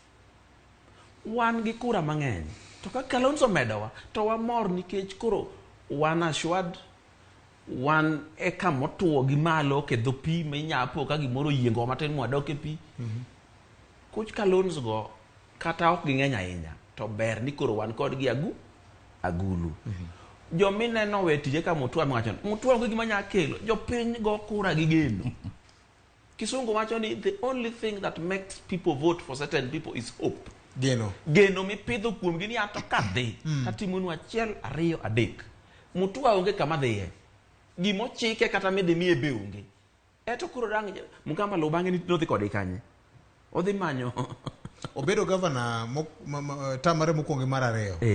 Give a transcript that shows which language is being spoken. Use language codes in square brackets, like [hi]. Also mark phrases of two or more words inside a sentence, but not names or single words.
[luo] Wan gi kura mang'eny to ka Kalonzo medowa to wamor nikech koro wan ashwad wan eka motuo gi malo ke dho pi minyapo ka gimoro yiengo matin mwadok e pi. Kuch Kalonzo go kata ok ging'eny ahinya to ber ni koro wan kod gi agulu. Jomineno we tije ka Mutua mwacho Mutua onge gima nya kelo jopiny go kura gi geno. Kisungu wacho ni [en] the only thing that makes people vote for certain people is hope. [luo] Geno mipidho kuom gini ato kadhi tatimonu 1 2 3. Mutua onge kama dhiye. Gimo chike kata midhi miye be onge. Eto kuro rang Mukamba lo bange ni nodhi kode kanye. Odhi manyo. Obedo governor tamare mokwongo mar ariyo.